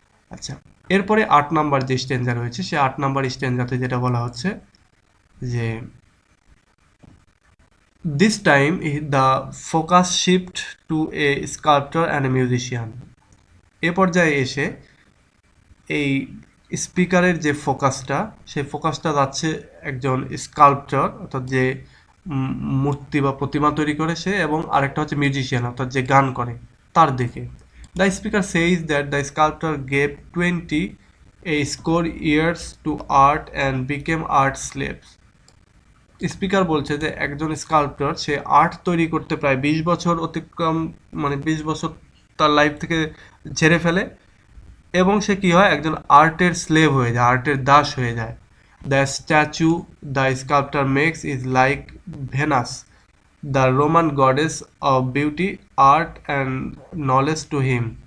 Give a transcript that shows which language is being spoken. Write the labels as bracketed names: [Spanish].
[Bangla] আচ্ছা, এরপরে 8 নম্বর যে স্ট্যান্জা রয়েছে, সে 8 নম্বর স্ট্যান্জাতে যেটা বলা হচ্ছে যে [English] this time the focus shift to a sculptor and a musician. [Bangla] এ পর্যায়ে এসে এই স্পিকারের যে ফোকাসটা, সেই ফোকাসটা যাচ্ছে একজন স্কাল্পচার, অর্থাৎ যে মূর্তি বা প্রতিমা তৈরি করে সে, এবং আরেকটা হচ্ছে মিউজিশিয়ান, অর্থাৎ যে গান করে, তার দিকে। [English] The speaker says that the sculpture gave 20 a score years to art and became art slaves. [Bangla] Speaker বলছে যে একজন স্কাল্পচার সে আর্ট তৈরি করতে প্রায় 20 বছর অতিক্রম, মানে 20 বছর তার লাইফ থেকে ঝেড়ে ফেলে, এবং সে কি হয়, একজন আর্টের স্লেভ হয়ে যায়, আর্টের দাস হয়ে যায়। [English] The statue the sculpture makes is like Venus, the Roman goddess of beauty, art and knowledge to him.